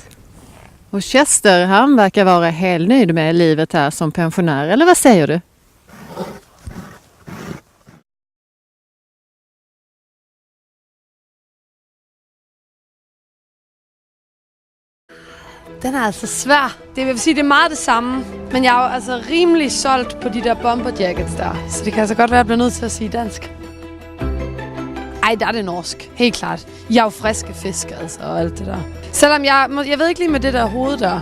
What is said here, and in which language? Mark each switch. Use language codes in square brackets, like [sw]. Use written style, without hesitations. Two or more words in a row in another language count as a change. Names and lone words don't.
[sv] Och Chester, han verkar vara helt nöjd med livet här som pensionär, eller vad säger du? [da] Den er altså svær. Det vil sige, det er meget det samme. Men jeg er jo altså rimelig solgt på de der [en] bomber jackets [da] der. Så det kan altså godt være, at jeg bliver nødt til at sige dansk. Ej, der er det norsk. Helt klart. Jeg er jo friske fisk, altså, og alt det der. Selvom jeg ved ikke lige med det der hoved der.